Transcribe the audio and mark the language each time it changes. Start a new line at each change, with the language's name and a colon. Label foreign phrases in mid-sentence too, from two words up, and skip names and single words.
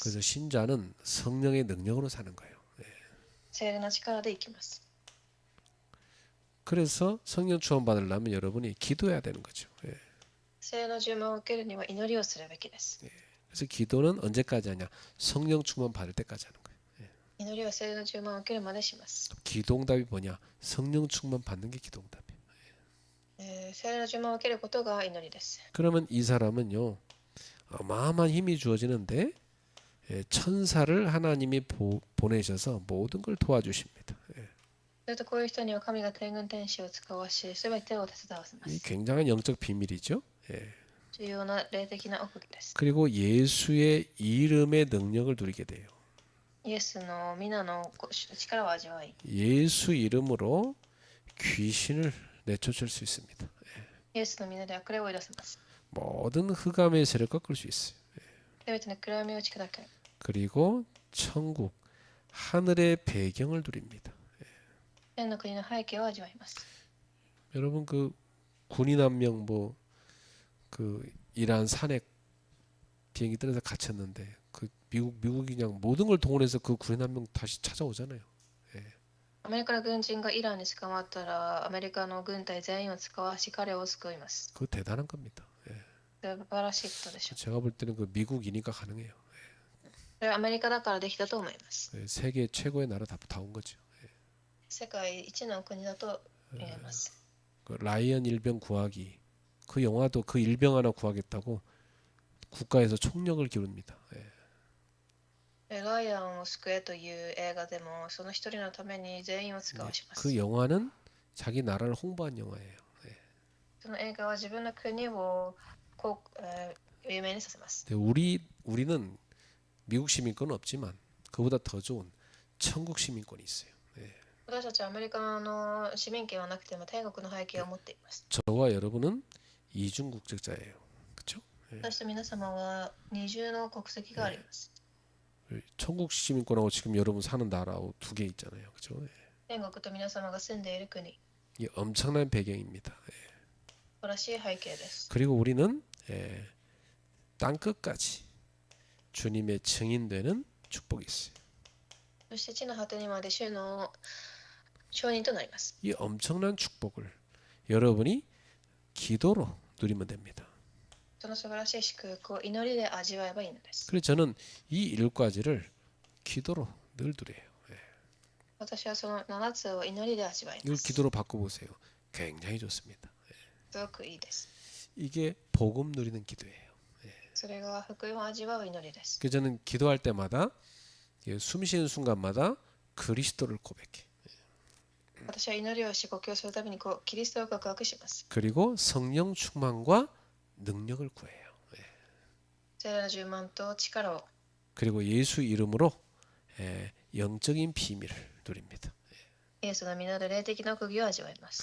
Korean: 그래서 신자는 성령의 능력으로 사는 거예요.
Japanese: 聖霊の力で生きます。
Korean: 그래서 성령 충만 받으려면 여러분이 기도해야 되는 거죠.
Japanese: 聖霊の充満を受けるには祈りをするべきです。
Korean: 그래서 기도는 언제까지 하냐? 성령 충만 받을 때까지 하는 거예요.
Japanese: 祈りは聖霊の充満を受けるまでします。
Korean: 기도응답이 뭐냐? 성령 충만 받는 게 기도응답이에요.
Japanese: 聖霊の充満を受けることが祈りです。
Korean: 그러면 이 사람은요 어마어마한 힘이 주어지는데 천사를 하나님이 보내셔서 모든 걸 도와주십니다.
Japanese: それとこういう人には神が天軍天使を使わし、すべてを手伝わせま
Korean: 이
Japanese: す。
Korean: 굉장한 영적 비밀이죠.
Japanese: 重要な霊的な奥義です。
Korean: 그리고 예수의 이름의 능력을 누리게 돼요.
Japanese: イエスの皆の力を味わい、
Korean: 예수 이름으로 귀신을 내쫓을 수 있습니다.
Japanese: イエスの皆で悪霊を追い出せます。
Korean: 모든 흑암의 세력을 꺾을 수 있어요.
Japanese: すべての暗闇を打ち砕け、
Korean: 그리고 천국 하늘의 배경을 누립니다.
Japanese: 天の国の背景を味わいます。
Korean: 여러분 그 군인 한 명 뭐 그 이란 산에 비행기 떨어져 갇혔는데 그 미국이 그냥 모든 걸 동원해서 그 군인 한 명 다시 찾아오잖아요.
Japanese: アメリカの軍人がイランに捕まったら、アメリカの軍隊全員を使わし彼を救います。
Korean: 그거 대단한 겁니다.
Japanese: 素晴らしいことでしょう。
Korean: 제가 볼 때는 그 미국이니까 가능해요.
Japanese: それはアメリカだからできたと思います。
Korean: 세계 최고의 나라 다 온 거죠.
Japanese: 世界一の国だと言えます。
Korean: 그 라이언 일병 구하기 그 영화도 그 일병 하나 구하겠다고 국가에서 총력을 기울입니다.
Japanese: ライアンを救えという映画でもその一人のために全員を使わします。
Korean: 그 영화는 자기 나라를 홍보한 영화예요.
Japanese: その映画は自分の国を有名にさせます。
Korean: 근데 우리는 미국 시민권은 없지만 그보다 더 좋은 천국 시민권이 있어요.
Japanese: 私たちはアメリカの市民権はなくても天国の背景を持っています。
Korean: 저와 여러분은 이중 국적자예요. 그렇죠?
Japanese: 私と皆様は二重の国籍があります。
Korean: 천국 시민권하고 지금 여러분 사는 나라하고 두 개 있잖아요. 그죠?
Japanese: 天国と皆様が住んでいる国、
Korean: 이 엄청난 배경입니다.
Japanese: 素晴らしい背景です。
Korean: 그리고 우리는 땅 끝까지 주님의 증인되는 축복이 있어요.
Japanese: そして地の果てにまで主の証人となります。
Korean: 이 엄청난 축복을 여러분이 기도로 누리면 됩니다.
Japanese: その素晴らしい祝福を祈りで味わえばいいのです。
Korean: 그래서 저는 이 7가지를 기도로 늘 누려요.
Japanese: 私はその7つを祈りで味わい
Korean: 이걸
Japanese: ます。
Korean: 기도로 바꿔보세요. 굉장히 좋습니다.
Japanese: すごくいいです。
Korean: 이게 복음 누리는 기도예요.
Japanese: それが福音を味わう祈りです。
Korean: 그래서 저는 기도할 때마다 숨 쉬는 순간마다 그리스도를 고백해.
Japanese: 私は祈りをし呼吸するたびにキリストを告白します。
Korean: 그리고 성령 충만과 능력을 구해요.
Japanese: 聖霊の充満と力を、
Korean: 그리고 예수 이름으로 영적인 비밀을 누립니다.
Japanese: イエスの皆で霊的な奥義を味わいます。